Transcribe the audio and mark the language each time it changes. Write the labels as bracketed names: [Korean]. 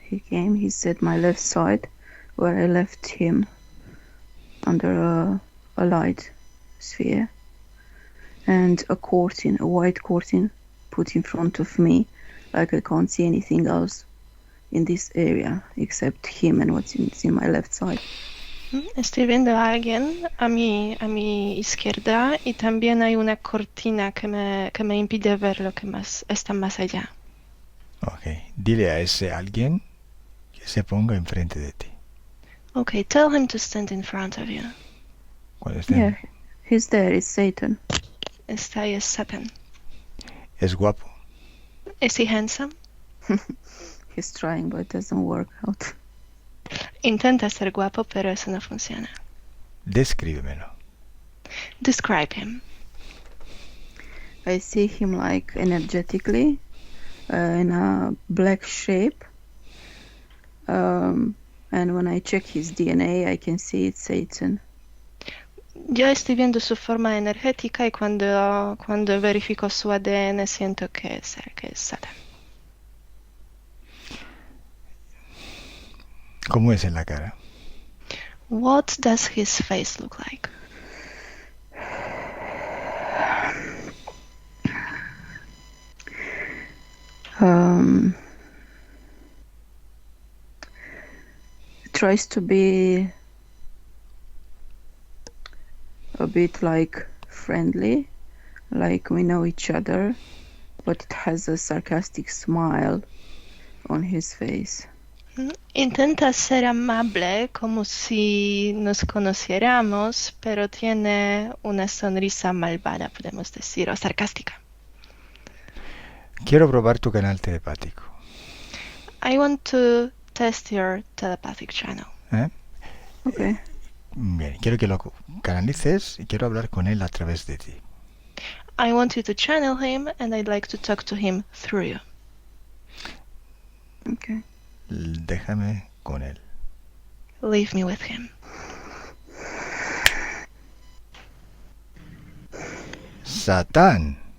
[English] He came, he said my left side, where I left him under a light sphere. And a curtain, a white curtain, put in front of me, like I can't see anything else in this area except him and what's in my left side. [Spanish] Estoy viendo a alguien a mi izquierda y también hay una cortina que me impide ver lo que más está más allá. Ok, dile a ese alguien que se ponga enfrente de ti. [English] Okay, tell him to stand in front of you. [Spanish] Cuando [English] Yeah, he's there, it's Satan. [Spanish] Está ahí es Satan. Es guapo. [English] Is he handsome? He's trying, but it doesn't work out. [Spanish] Intenta ser guapo, pero eso no funciona. Descríbemelo. [English] Describe him. I see him like energetically in a black shape. And when I check his DNA, I can see it's Satan. [Spanish] Yo estoy viendo su forma energética y cuando verifico su ADN siento que es Satan. ¿Cómo es en la cara? [English] What does his face look like? Tries to be a bit like friendly, like we know each other, but it has a sarcastic smile on his face. [Spanish] Intenta ser amable como si nos conociéramos, pero tiene una sonrisa malvada, podemos decir, o sarcástica. Quiero probar tu canal telepático. [English] I want to test your telepathic channel. ¿Eh? Okay. [Spanish] Bien, quiero que lo canalices y quiero hablar con él a través de ti. [English] I want you to channel him, and I'd like to talk to him through you. Okay. [Spanish] Déjame con él. [English] Leave me with him. [Spanish] Satán.